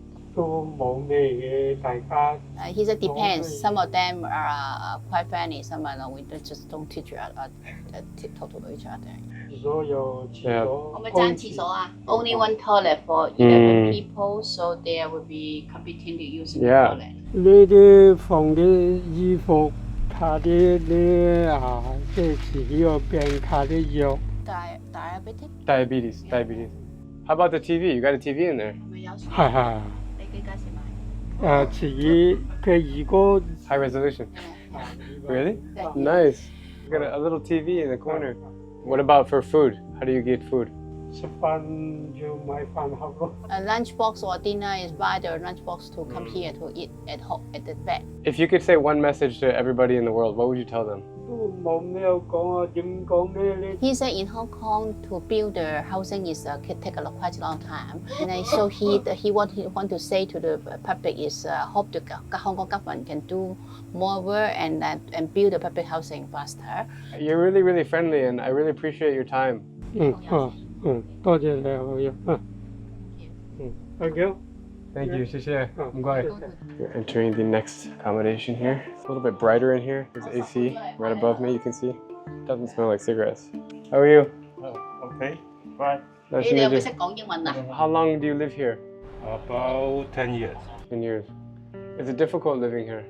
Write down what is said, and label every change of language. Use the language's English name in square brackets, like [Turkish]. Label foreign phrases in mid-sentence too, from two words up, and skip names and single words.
[English] He said depends. Some of them are quite friendly. Some are not. We just don't teach talk to each other. Yeah. Only one toilet for 11 people, so there will be competing to use the toilet. [Cantonese] 呢啲放啲衣服，卡啲呢即係自己個病卡啲藥。 [English] Diabetes. How about the TV? You got a TV in there? [Cantonese] 係。自己嘅二哥。 [English] High resolution. Really? Nice. You got a little TV in the corner. What about for food? How do you get food? [Cantonese] 食飯要買飯盒咯。 [English] Lunch box or dinner is buy the lunch box to come here to eat at home at the bed. If you could say one message to everybody in the world, what would you tell them? He said in Hong Kong to build the housing is could take quite a long time, and so he want to say to the public is hope the Hong Kong government can do more work and build the public housing faster. You're really, really friendly, and I really appreciate your time. [Cantonese] 多謝你好嘢。 [English] Thank you. Thank you, [Cantonese] 謝謝。唔該。 [English] You're entering the next accommodation here. It's a little bit brighter in here. There's AC right above me, you can see. Doesn't smell like cigarettes. How are you? Okay, fine. Nice to meet you. How long do you live here? About 10 years. 10 years. Is it difficult living here?